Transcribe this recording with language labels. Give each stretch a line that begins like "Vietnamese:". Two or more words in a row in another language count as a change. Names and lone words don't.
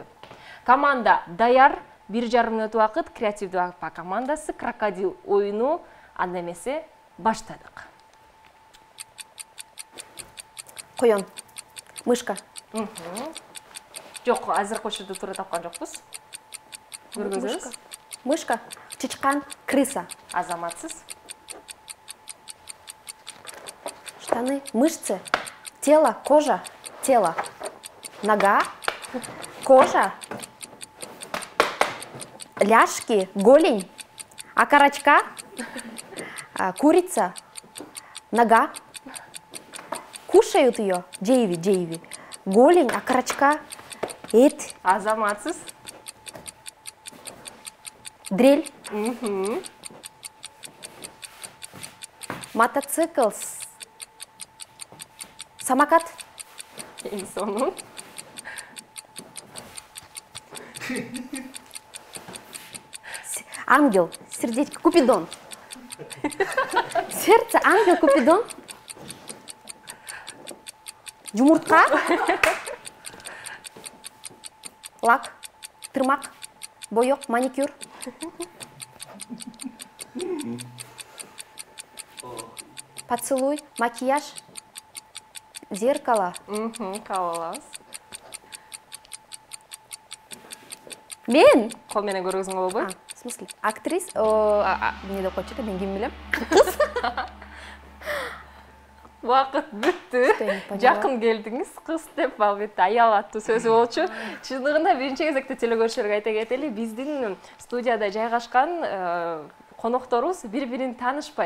Kyrgyz: Команда даяр, 1,5 мүнөт убакыт, креативдүү АКП командасы крокодил оюну анда эмесе баштадык. Коён. Мышка. Жок, азыркы учурда туура тапкан жокпуз. Көргөзөбүз.
Russian: Мышка. Чычкан. Крыса.
Kyrgyz: Азаматсыз.
Russian: Штаны. Мышцы. Тело. Кожа. Тело. Нога. Кожа. Ляжки. Голень. Окорочка. Курица. Нога. Кушают ее. Джейви. Голень, окорочка.
Kyrgyz: Эт. Азаматсыз.
Russian: Дрель. Мотоцикл. Самокат.
Kyrgyz: Сонун.
Russian: Ангел. Сердечко. Купидон. Сердце. Ангел. Купидон.
Kyrgyz: Жумуртка. Лак. Тырмак.
Russian: Боёк. Маникюр. Поцелуй. Макияж. Зеркало.
Kyrgyz: Кабыл алабыз. Мен. Кол менен көргөзүңө болбойт?
Russian: В смысле? Актрис.
Kyrgyz: Не деп койчу, мен ким билем. Кыз. Вакыт бүттү. Жакын келдиңиз. Кыз деп албетте аял аттуу сөзү болчу. Чындыгында биринчи кезекте телекөрүүчүлөргө айта кетели, биздин студияда жайгашкан конокторубуз бири-бирин таанышпайт.